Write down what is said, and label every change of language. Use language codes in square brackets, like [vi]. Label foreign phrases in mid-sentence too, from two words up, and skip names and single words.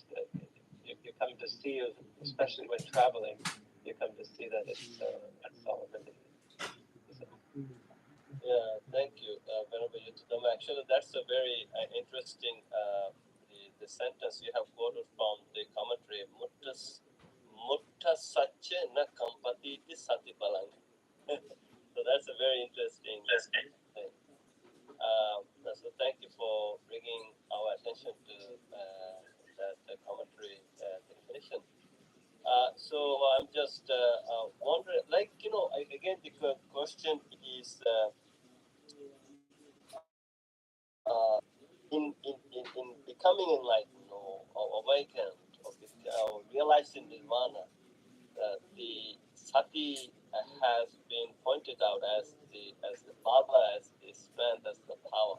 [en] You come to see, especially when traveling, you come to see that that's all it really is. Yeah, thank you, Venerable Yuttadhammo. Actually, that's a very interesting the sentence you have quoted from the commentary. [pi] Mutta sache na kampati ti sati balang. [en] So that's a very interesting thing. So thank you for bringing our attention to that commentary definition. So I'm just wondering, like, again, the question is, in becoming enlightened or awakened or realizing nirvana, the sati has been pointed out as the bala, as the strength, as the power.